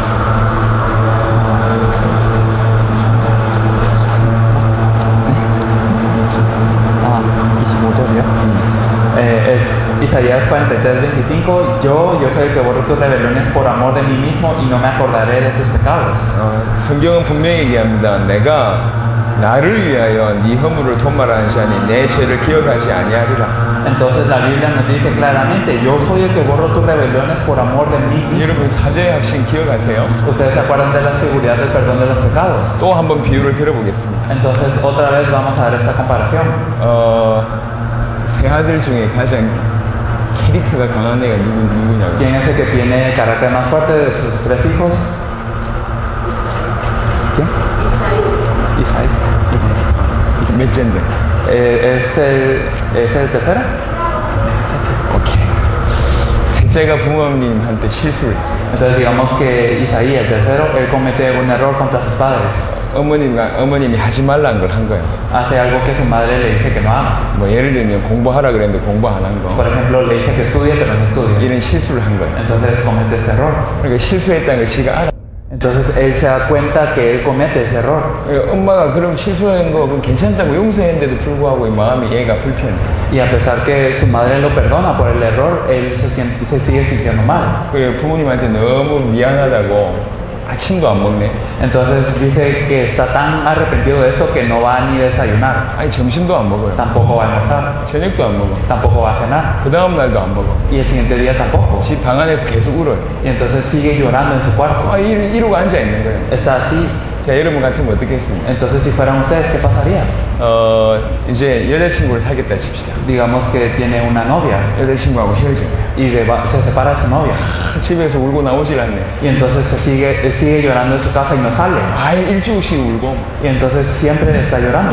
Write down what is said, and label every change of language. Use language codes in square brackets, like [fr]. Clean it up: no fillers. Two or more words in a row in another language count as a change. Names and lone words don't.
[es] Es Isaías 43, 25. Yo soy el que borro tus rebeliones por amor de mí mismo y no me acordaré de tus pecados. [ko] 성경은 분명히 얘기합니다. 내가 나를 위하여 네 허물을 도말하는 자니 내 죄를 기억하지 아니하리라. [es] Entonces la Biblia nos dice claramente, yo soy el que borro tus rebeliones por amor de mí mismo. [ko] 여러분 사죄의 확신 기억하세요? [es] Ustedes se acuerdan de la seguridad del perdón de los pecados. [ko] 또 한번 비유를 들어보겠습니다. [es] Entonces otra vez vamos a ver esta comparación. [ko] 세 아들 중에 가장 캐릭터가 강한 애가 누구냐고. [es] ¿Quién es el que tiene el carácter más fuerte de sus tres hijos? ¿Quién? Isaí. [ko] 몇째인데? [es] ¿Es el tercero? [ko] 오케이. 셋째가 부모님한테 실수를 했어요. [es] Entonces digamos que Isaí, el tercero, él comete un error contra sus padres. [ko] 어머님이 하지 말라는 걸 한 거예요. [es] Hace algo que su madre le dice que no ama. [ko] 뭐 예를 들면 공부하라 그랬는데 공부 안 한 거. [es] Por ejemplo, le dice que estudie, pero no estudia. [ko] 이런 실수를 한 거예요. [es] Entonces comete este error. [ko] 그러니까 실수했다는 걸 지가 알아. [es] Entonces él se da cuenta que él comete ese error. [ko] 엄마가 그럼 실수한 거 그럼 괜찮다고 용서했는데도 불구하고 이 마음이 얘가 불편해. [es] Y a pesar que su madre lo perdona por el error, él se sigue sintiendo mal. [ko] 그래 부모님한테 너무 미안하다고 아침도 안 먹네. [es] Entonces dice que está tan arrepentido de esto que no va ni a desayunar. [ko] 아니 점심도 안 먹어요. [es] Tampoco va a almorzar. [ko] 저녁도 안 먹어. [es] Tampoco va a cenar. [ko] 그 다음 날도 안 먹어. [es] Y el siguiente día tampoco. [ko] 집 방 안에서 계속 울어요. [es] Y entonces sigue llorando en su cuarto. [ko] 이러고 앉아 있는 거예요. [es] Está así. [ko] 자, 여러분 같으면 어떻게 했습니까? [es] Entonces si fueran ustedes, ¿qué pasaría? [ko] 이제 여자친구를 사귀었다 칩시다. [es] Digamos que tiene una novia [ko] 여자친구하고 헤어진 거야. [es] y se separa de su novia. [ko] 집에서 울고 나오질 않네. [es] Y entonces sigue llorando en su casa y no sale. [ko] 일주일씩 울고 [es] Y entonces siempre está llorando.